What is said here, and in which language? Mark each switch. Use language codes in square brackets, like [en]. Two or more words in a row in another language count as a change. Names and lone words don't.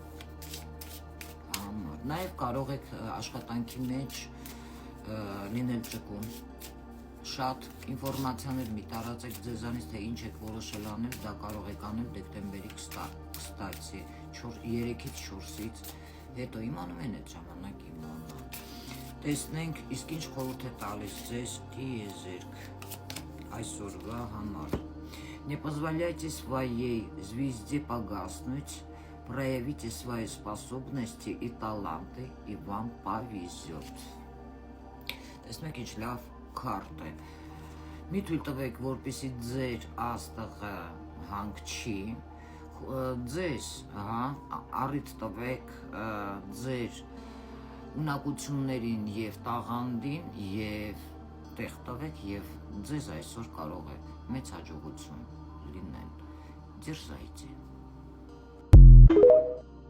[hy] համար, նաև կարող եք աշխատանքի մեջ լինել ճկուն, շատ ինֆորմացիաներ մի տարածեք ձեզանից, թե ինչ եք որոշել անել, դա կարող եք անել դեկտեմբերի կստացի 3-ից 4-ից հետո իմանում են այդ ժամանակ իմանա, տեսնենք իսկ ինչ խորհուրդ է տալիս ձեզ տիեզերք այսօրվա համար, [ru] не позволяйте своей звезде погаснуть, проявите свои способности и таланты, и вам повезет. [hy] Տեսնում եք ինչ լավ քարտ է, մի թույլ տվեք, որպեսզի ձեր աստղը հանգչի, ձեզ առիթ տվեք ձեր ունակություններին և տաղանդին և տեղ տվեք և ձեզ այսօր կարող է մեծ հաջողություն լինել, դերժայիցե։